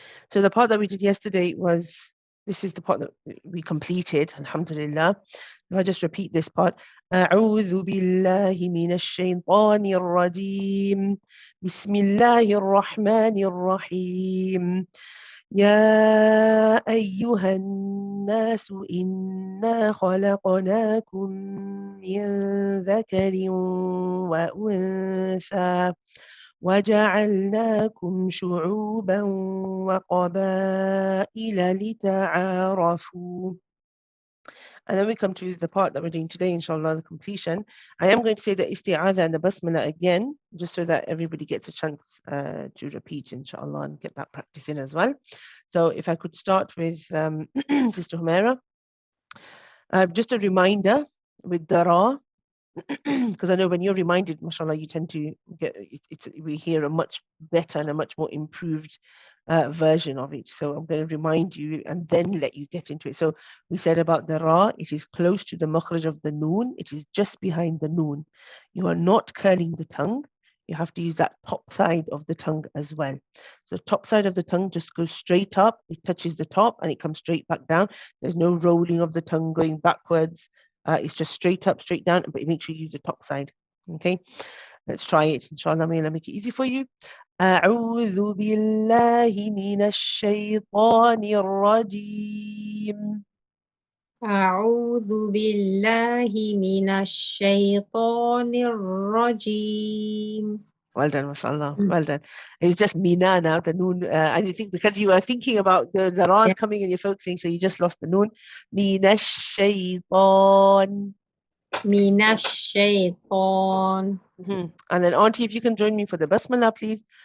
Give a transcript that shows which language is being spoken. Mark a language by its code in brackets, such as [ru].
[en] So the part that we did yesterday was, this is the part that we completed, alhamdulillah. If I just repeat this part. [ar] أعوذ بالله من الشيطان الرجيم بسم الله الرحمن الرحيم يا أيها الناس إنا خلقناكم من ذكر وأنثى وجعلناكم شعوبا وقبائل لتعارفوا. [en] And then we come to the part that we're doing today, inshallah, the completion. I am going to say the isti'adha and the basmala again, just so that everybody gets a chance to repeat, inshallah, and get that practice in as well. So if I could start with Sister Humaira. Just a reminder with the ra, because I know when you're reminded, mashallah, you tend to get we hear a much better and a much more improved version of it. So I'm going to remind you and then let you get into it. So we said about the ra, it is close to the makhraj of the noon. It is just behind the noon. You are not curling the tongue. You have to use that top side of the tongue as well. So the top side of the tongue just goes straight up. It touches the top and it comes straight back down. There's no rolling of the tongue going backwards. It's just straight up, straight down, but make sure you use the top side. Okay, let's try it. Inshallah, may Allah make it easy for you. [ar] أعوذ بالله من الشيطان الرجيم. أعوذ بالله من الشيطان الرجيم. [en] Well done, mashallah. Well done. It's just mina now, the noon. And you think because you were thinking about the ra's coming and you're focusing, so you just lost the noon. [ar] Mina shaytan. من الشيطان. [en] And then, Auntie, if you can join me for the basmala, please.